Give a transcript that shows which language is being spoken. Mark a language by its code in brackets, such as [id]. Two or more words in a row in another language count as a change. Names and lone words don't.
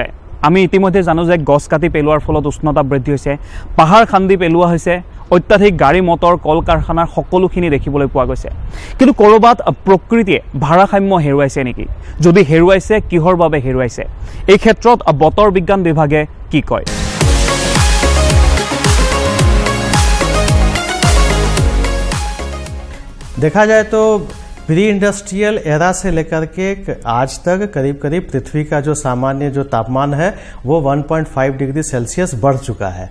[as] আমি ইতিমধ্যে জানো যে গছ কাটি পেলোৱাৰ ফলত উষ্ণতা বৃদ্ধি হৈছে, পাহাৰ খান্দি পেলোৱা হৈছে, অত্যাধিক গাড়ী মটৰ কল কাৰখানাৰ সকলোখিনি দেখিবলৈ পোৱা গৈছে। কিন্তু ক'ৰবাত প্ৰকৃতিয়ে ভাৰসাম্য হেৰুৱাইছে নেকি? যদি হেৰুৱাইছে, কিহৰ বাবে হেৰুৱাইছে? এই ক্ষেত্ৰত বতৰ বিজ্ঞান বিভাগে কি কয়? [hi] देखा जाए तो [en] pre industrial era [hi] से लेकर के आज तक करीब करीब पृथ्वी का जो सामान्य जो तापमान है वो 1.5 डिग्री सेल्सियस बढ़ चुका है।